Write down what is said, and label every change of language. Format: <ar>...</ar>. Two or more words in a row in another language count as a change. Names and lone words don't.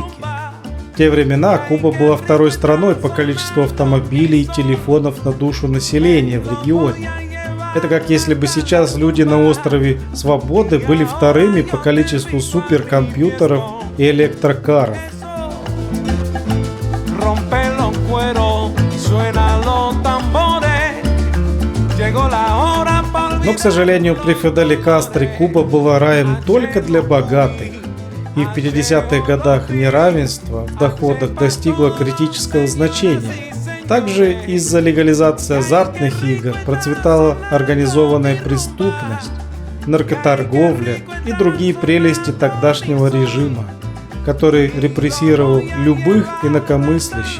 <ru>В те времена Куба была второй страной по количеству автомобилей и телефонов на душу населения в регионе. Это как если бы сейчас люди на острове Свободы были вторыми по количеству суперкомпьютеров и электрокаров.</ru> <es>romper los cueros, suenan los tambores, llegó la hora por...</es> <ru>Но, к сожалению, при Фиделе Кастро Куба была раем только для богатых. И в 50-х годах неравенство в доходах достигло критического значения. Также из-за легализации азартных игр процветала организованная преступность, наркоторговля и другие прелести тогдашнего режима, который репрессировал любых инакомыслящих.</ru>